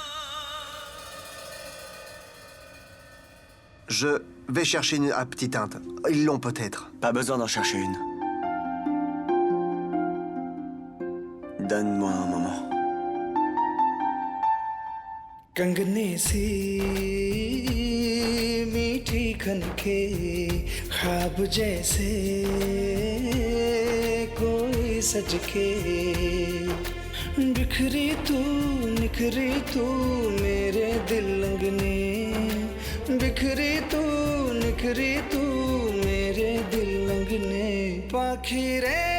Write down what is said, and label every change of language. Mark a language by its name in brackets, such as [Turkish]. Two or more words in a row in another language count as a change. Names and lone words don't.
[French] Je vais chercher une à Petite Inde. Ils l'ont peut-être. Pas besoin d'en chercher une. Donne-moi un moment. [Hindi] कंगने सी मीठी खनके ख्वाब जैसे कोई सज के बिखरी तू निखरी तू मेरे दिल अंगने बिखरी तू निखरी तू मेरे दिल अंगने पाखी रे